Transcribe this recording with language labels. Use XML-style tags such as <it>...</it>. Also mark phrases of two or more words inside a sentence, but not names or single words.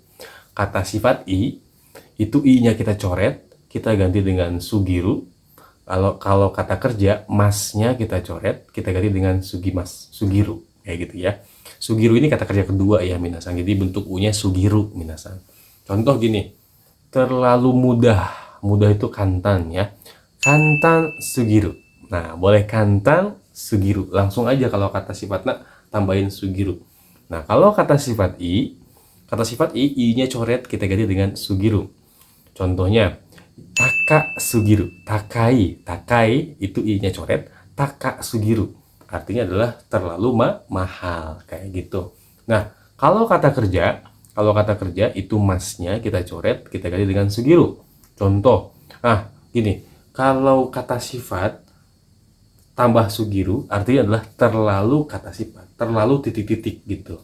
<id>Kata sifat i, itu i-nya kita coret, kita ganti dengan sugiru. Kalau kata kerja, masnya kita coret, kita ganti dengan sugimas, sugiru. Kayak gitu ya. Sugiru ini kata kerja kedua ya minasan. Jadi bentuk u-nya sugiru minasan. Contoh gini, terlalu mudah. Mudah itu kantan ya.</id> <ja>Kantan sugiru.</ja> <id>Nah, boleh</id> <ja>kantan sugiru.</ja> <id>Langsung aja kalau kata sifatnya tambahin sugiru. Nah, kalau kata sifat i-nya coret, kita ganti dengan sugiru. Contohnya,</id> <ja>taka sugiru.</ja> <id>Takai itu i-nya coret,</id> <ja>taka sugiru.</ja> <id>Artinya adalah terlalu mahal, kayak gitu. Nah, kalau kata kerja Kalau kata kerja itu masnya kita coret, kita ganti dengan sugiru. Contoh, gini, kalau kata sifat tambah sugiru artinya adalah terlalu kata sifat, terlalu titik-titik gitu.</id>